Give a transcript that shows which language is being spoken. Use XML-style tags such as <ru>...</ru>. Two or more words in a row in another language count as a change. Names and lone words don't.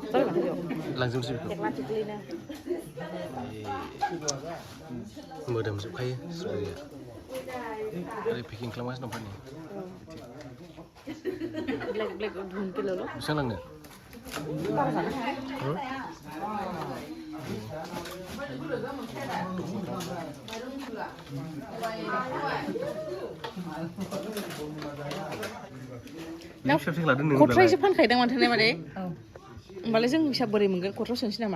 <brx>लांजोबसै बेखौ मोदोमजोबखायो स्ट्रबेरीया ओरै पेकिं खालामगासिनो दं फानि</brx> <hi>ब्लेक ढूंढ के लो</hi> <brx>बेसेबां लांनो खथ्रायसो फानखायदां माथो ने मादै होमबालाय जों हिसाब बोरै मोनगोन खथ्रायाव सोनोसै नामा</brx>